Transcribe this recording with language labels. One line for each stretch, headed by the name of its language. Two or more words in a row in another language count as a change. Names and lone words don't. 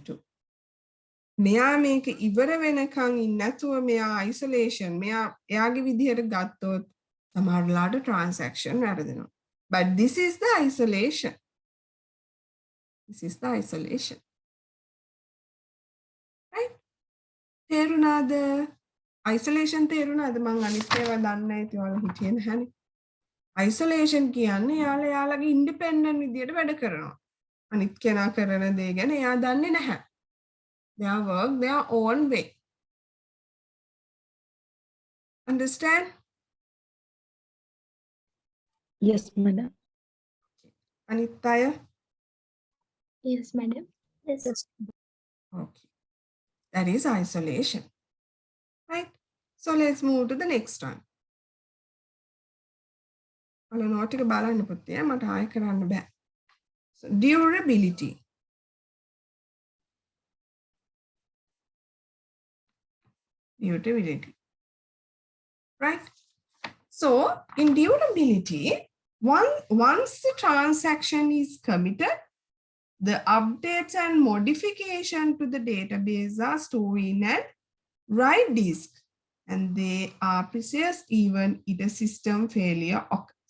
Sinhala: මෙයා මේක ඉවර වෙනකන් ඉන්නේ නැතුව මෙයා isolation මෙයා එයාගේ විදිහට ගත්තොත් සමහරලාට transaction වැරදෙනවා.
English: But this is the isolation. This is the isolation. Right?
Sinhala: තේරුණාද? Isolation තේරුණාද? මං අනිත් ඒවා දන්නේ නැති ඔයාලා හිටියේ නැහනේ. Isolation කියන්නේ යාලා යාලගේ independent විදියට වැඩ කරනවා. අනිත් කෙනා කරන දේ ගැන එයා දන්නේ නැහැ.
English: They work their own way. Understand? Yes, madam.
Sinhala: අනිත් අය?
English: Yes, madam. Yes. Okay. That is isolation. Right? So let's move to the next one.
Sinhala: ඔයාලා note එක බලන්න පුතේ මට ආයෙ කරන්න බෑ.
English: So durability. Durability. Right? So in durability, once the transaction is committed, the updates and modification to the database are stored in an write disk, and they are preserved even if a system failure occurs.